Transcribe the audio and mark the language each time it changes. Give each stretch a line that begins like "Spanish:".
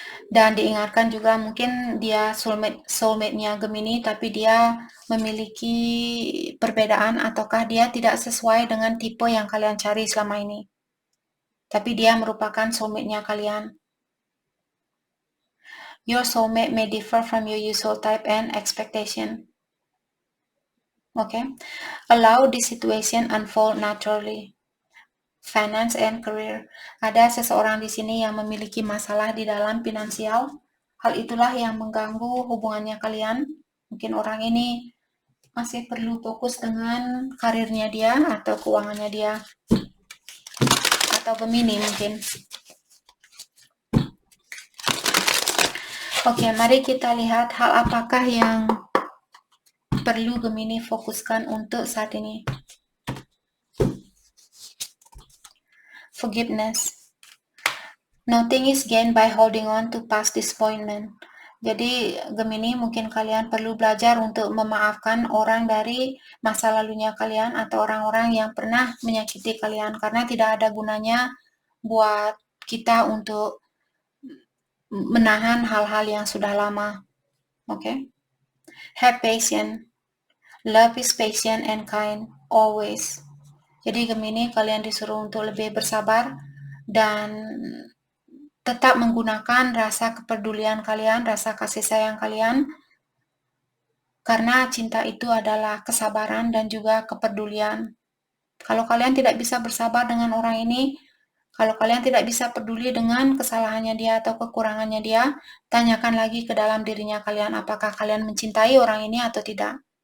Indonesian: Dan diingatkan juga mungkin dia soulmate-nya Gemini, tapi dia memiliki perbedaan ataukah dia tidak sesuai dengan tipe yang kalian cari selama ini. Tapi dia merupakan soulmate-nya kalian.
English: Your soulmate may differ from your usual type and expectation. Okay. Allow the situation unfold naturally. Finance and career.
Indonesian: Ada seseorang di sini yang memiliki masalah di dalam finansial. Hal itulah yang mengganggu hubungannya kalian. Mungkin orang ini masih perlu fokus dengan karirnya dia atau keuangannya dia. Atau Gemini mungkin. Oke, mari kita lihat hal apakah yang perlu Gemini fokuskan untuk saat ini.
English: Forgiveness. Nothing is gained by holding on to past disappointment.
Indonesian: Jadi Gemini mungkin kalian perlu belajar untuk memaafkan orang dari masa lalunya kalian atau orang-orang yang pernah menyakiti kalian, karena tidak ada gunanya buat kita untuk menahan hal-hal yang sudah lama.
English: Okay? Have patience. Love is patient and kind always.
Indonesian: Jadi Gemini kalian disuruh untuk lebih bersabar dan tetap menggunakan rasa kepedulian kalian, rasa kasih sayang kalian, karena cinta itu adalah kesabaran dan juga kepedulian. Kalau kalian tidak bisa bersabar dengan orang ini, kalau kalian tidak bisa peduli dengan kesalahannya dia atau kekurangannya dia, tanyakan lagi ke dalam dirinya kalian, apakah kalian mencintai orang ini atau tidak.